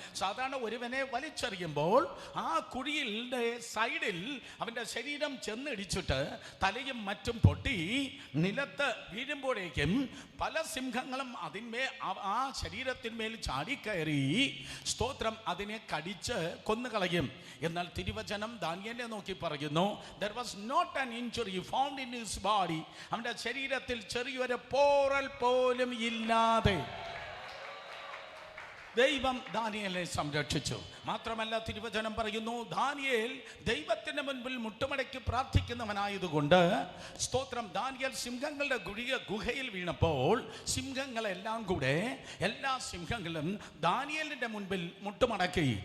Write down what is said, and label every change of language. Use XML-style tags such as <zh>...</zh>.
<ml>സാധാരണ ഒരുവനെ വലിച്ചെറിയുമ്പോൾ ആ കുഴിയുടെ സൈഡിൽ അവൻ്റെ ശരീരം ചെന്നിടിച്ചിട്ട് തലയും മറ്റും പൊട്ടി നിലത്ത് വീഴുമ്പോഴേക്കും പല സിംഹങ്ങളും ആ ശരീരത്തിന്മേൽ ചാടിക്കയറി, സ്തോത്രം, അതിനെ കടിച്ച് കൊന്നുകളയും. എന്നാൽ തിരുവചനം ദാനിയേലിനെ നോക്കി പറയുന്നു,</ml> <en>there was not an injury found in his body.</en> <ml>അവൻ്റെ ശരീരത്തിൽ ചെറിയൊരു പോറൽ പോലും ഇല്ലാതെ ദൈവം ദാനിയേലിനെ സംരക്ഷിച്ചു. മാത്രമല്ല, തിരുവചനം പറയുന്നു, ദാനിയേൽ ദൈവത്തിന്റെ മുൻപിൽ മുട്ടുമടക്കി പ്രാർത്ഥിക്കുന്നവനായതുകൊണ്ട്, സ്തോത്രം, ദാനിയേൽ സിംഹങ്ങളുടെ ഗുഹയിൽ വീണപ്പോൾ സിംഹങ്ങളെല്ലാം കൂടെ, എല്ലാ സിംഹങ്ങളും ദാനിയേലിന്റെ മുൻപിൽ മുട്ടുമടക്കി.</ml>